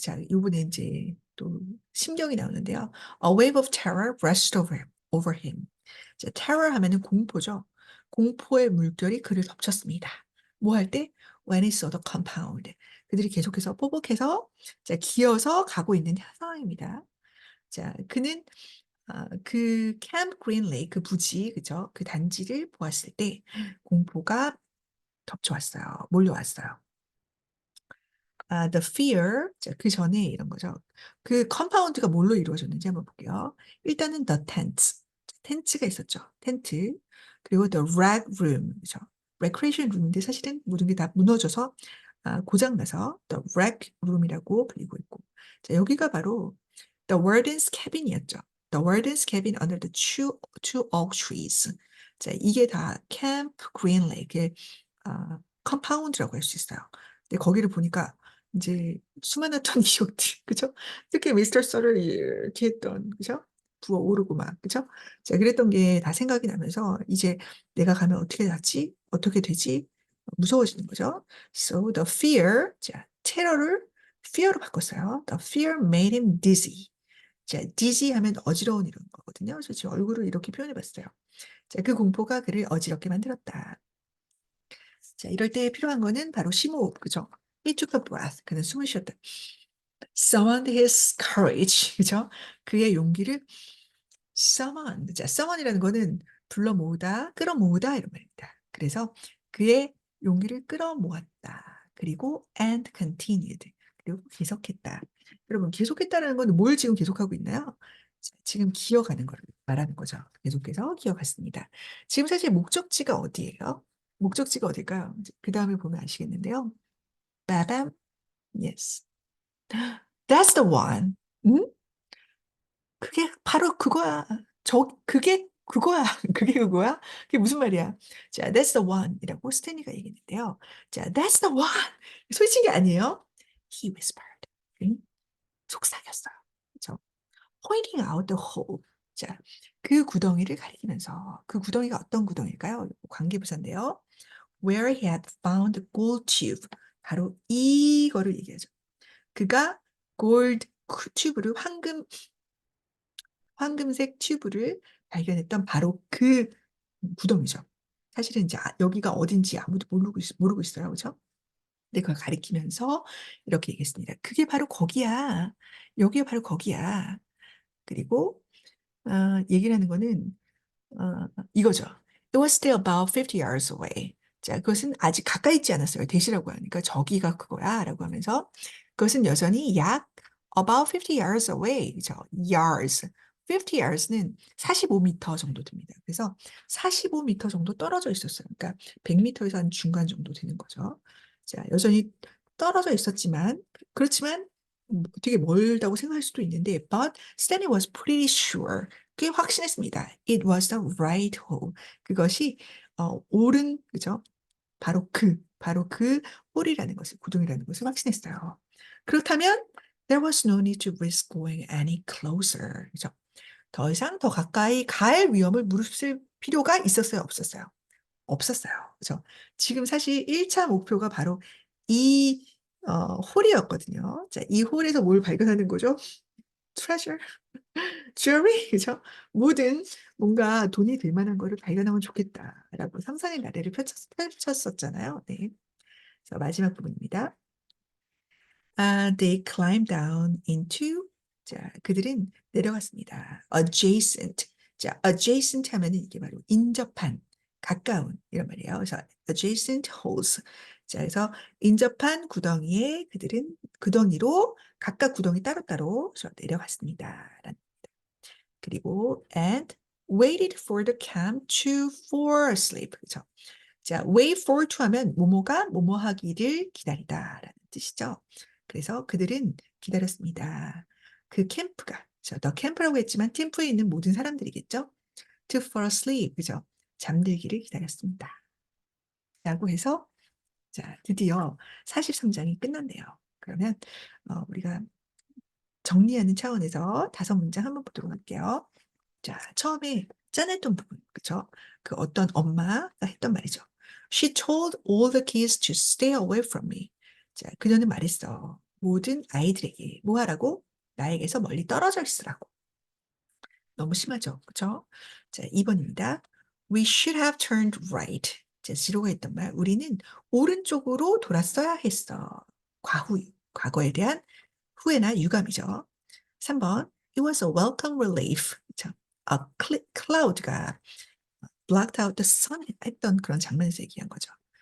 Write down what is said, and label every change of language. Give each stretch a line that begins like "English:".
Korean: 자, 이번에 이제 또 심경이 나오는데요.
English: A wave of terror rushed over him.
Korean: 자, terror 하면은 공포죠. 공포의 물결이 그를 덮쳤습니다. 뭐 할 때?
English: When he saw the compound.
Korean: 그들이 계속해서 포복해서 기어서 가고 있는 상황입니다. 자, 그는 그 캠프 그린 레이크 그 부지, 그죠? 그 단지를 보았을 때 공포가 덮쳐왔어요. 몰려왔어요. The fear, 자, 그 전에 이런 거죠. 그 컴파운드가 뭘로 이루어졌는지 한번 볼게요. 일단은 the tents, 텐트가 있었죠. 텐트. 그리고 the rec room, 그죠? recreation room인데 사실은 모든 게 다 무너져서 고장나서 the rec room이라고 불리고 있고. 자, 여기가 바로 the warden's cabin이었죠.
English: The warden's cabin under the two oak trees.
Korean: 자, 이게 다 캠프 그린레이크의 컴파운드라고 할 수 있어요. 근데 거기를 보니까 이제 수많았던 기억들, 그죠? 특히 미스터 썰을 이렇게 했던, 그죠? 부어오르고 막, 그죠? 자, 그랬던 게 다 생각이 나면서 이제 내가 가면 어떻게 하지? 어떻게 되지? 무서워지는 거죠.
English: So the fear,
Korean: 자, 테러를 fear로 바꿨어요.
English: The fear made him dizzy.
Korean: 자, dizzy 하면 어지러운 이런 거거든요. 그래서 지금 얼굴을 이렇게 표현해 봤어요. 자, 그 공포가 그를 어지럽게 만들었다. 자, 이럴 때 필요한 거는 바로 심호흡, 그죠?
English: He took a breath.
Korean: 그는 숨을 쉬었다.
English: Summoned his courage, 그죠?
Korean: 그의 용기를 summon. 자, summon이라는 거는 불러 모으다, 끌어모으다 이런 말입니다. 그래서 그의 용기를 끌어모았다.
English: 그리고 and continued.
Korean: 그리고 계속했다. 여러분, 계속했다라는 건 뭘 지금 계속하고 있나요? 자, 지금 기어가는 걸 말하는 거죠. 계속해서 기어갔습니다. 지금 사실 목적지가 어디예요? 목적지가 어딜까요? 그 다음에 보면 아시겠는데요.
English: 빠밤, yes. That's the one. 응?
Korean: 그게 바로 그거야. 그게 그거야. 그게 그거야? 그게 무슨 말이야? 자,
English: that's the one
Korean: 이라고 스탠리가 얘기했는데요. 자,
English: that's the one.
Korean: 솔직히 아니에요?
English: He whispered.
Korean: 응? 속삭였어요. 그죠?
English: Pointing out the hole.
Korean: 자, 그 구덩이를 가리키면서 그 구덩이가 어떤 구덩이일까요? 관계부사인데요.
English: Where he had found the gold tube.
Korean: 바로 이거를 얘기하죠. 그가 골드 튜브를 황금색 튜브를 발견했던 바로 그 구덩이죠. 사실은 이제 여기가 어딘지 아무도 모르고 있어요. 그죠? 근데 그걸 가리키면서 이렇게 얘기했습니다. 그게 바로 거기야. 여기가 바로 거기야. 그리고 얘기를 하는 거는 이거죠.
English: It was still about 50 yards away.
Korean: 자, 그것은 아직 가까이 있지 않았어요. 대시라고 하니까 저기가 그거야 라고 하면서 그것은 여전히 약
English: about 50 yards away.
Korean: 그죠? yards. 50 yards는 45m 정도 됩니다. 그래서 45m 정도 떨어져 있었어요. 그러니까 100m에서 한 중간 정도 되는 거죠. 자, 여전히 떨어져 있었지만 그렇지만 되게 멀다고 생각할 수도 있는데
English: but Stanley was pretty sure
Korean: 꽤 확신했습니다.
English: It was the right hole.
Korean: 그것이 옳은 그죠? 바로 그 홀이라는 것을 구덩이라는 것을 확신했어요. 그렇다면
English: there was no need to risk going any closer.
Korean: 그죠? 더 이상 더 가까이 갈 위험을 무릅쓸 필요가 있었어요, 없었어요? 없었어요. 그죠? 지금 사실 1차 목표가 바로 이 홀이었거든요. 자, 이 홀에서 뭘 발견하는 거죠?
English: treasure. jewelry, 그죠?
Korean: 모든 뭔가 돈이 될 만한 거를 발견하면 좋겠다라고 상상의 나래를 펼쳤었잖아요. 네. 그래서 마지막 부분입니다.
English: They climbed down into
Korean: 자, 그들은 내려갔습니다.
English: adjacent.
Korean: 자, adjacent 하면은 이게 바로 인접한, 가까운 이런 말이에요.
English: 그래서 adjacent holes.
Korean: 자, 그래서 인접한 구덩이에 그들은 구덩이로 각각 구덩이 따로따로 내려갔습니다. 그리고
English: and waited for the camp to fall asleep.
Korean: 그죠? 자, wait for to 하면 뭐뭐가 뭐뭐 하기를 기다리다라는 뜻이죠. 그래서 그들은 기다렸습니다. 그 캠프가, 더 캠프라고 했지만 캠프에 있는 모든 사람들이겠죠.
English: To fall asleep, 그죠?
Korean: 잠들기를 기다렸습니다. 라고 해서 자, 드디어 43장이 끝났네요. 그러면 우리가 정리하는 차원에서 5문장 한번 보도록 할게요. 자, 처음에 짠했던 부분, 그쵸? 그 어떤 엄마가 했던 말이죠.
English: She told all the kids to stay away from me.
Korean: 자, 그녀는 말했어. 모든 아이들에게 뭐 하라고? 나에게서 멀리 떨어져 있으라고. 너무 심하죠, 그쵸? 자, 2번입니다.
English: We should have turned right.
Korean: 자, 지로가 했던 말. 우리는 오른쪽으로 돌았어야 했어. 과거에 대한 후회나 유감이죠.
English: 3번. It was a welcome relief. 그쵸?
Korean: A cloud가
English: blocked out the sun
Korean: 했던 그런 장면에서 얘기한 거죠.